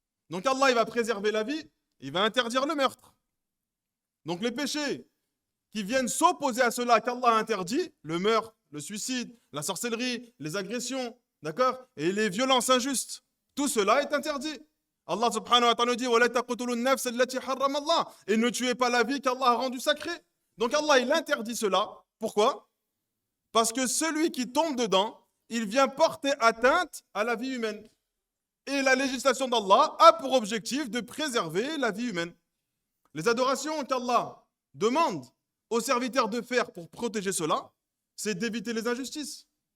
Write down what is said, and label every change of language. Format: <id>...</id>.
<fr>Donc Allah, il va préserver la vie, il va interdire le meurtre. Donc les péchés qui viennent s'opposer à cela qu'Allah a interdit, le meurtre, le suicide, la sorcellerie, les agressions, d'accord, et les violences injustes, tout cela est interdit. Allah subhanahu wa ta'ala dit</fr> <ar>وَلَا تَقْتُلُوا النَّفْسَ الَّتِي حَرَّمَ اللَّهُ.</ar> <fr>Et ne tuez pas la vie qu'Allah a rendue sacrée. Donc Allah, il interdit cela. Pourquoi? Parce que celui qui tombe dedans, il vient porter atteinte à la vie humaine. Et la législation d'Allah a pour objectif de préserver la vie humaine. Les adorations qu'Allah demande aux serviteurs de faire pour protéger cela, c'est d'éviter les injustices.</fr>